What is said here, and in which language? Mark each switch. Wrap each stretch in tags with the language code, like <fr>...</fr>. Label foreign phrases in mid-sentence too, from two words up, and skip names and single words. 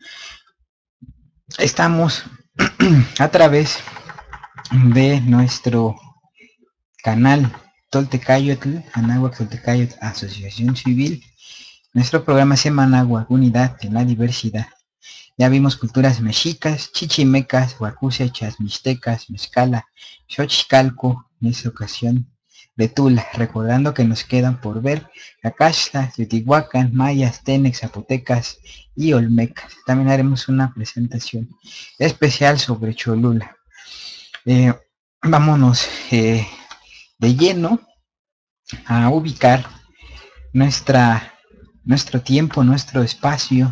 <es>Estamos a través de nuestro canal Toltecayotl, Anáhuac Toltecayotl Asociación Civil, nuestro programa Semanáhuatl, Unidad en la Diversidad. Ya vimos culturas mexicas, chichimecas, huacusechas, mixtecas, mezcala, xochicalco, en esta ocasión de Tula, recordando que nos quedan por ver Cacaxtla, Teotihuacán, mayas, tenex, zapotecas y olmecas. También haremos una presentación especial sobre Cholula. Vámonos de lleno a ubicar nuestro tiempo, nuestro espacio.</es>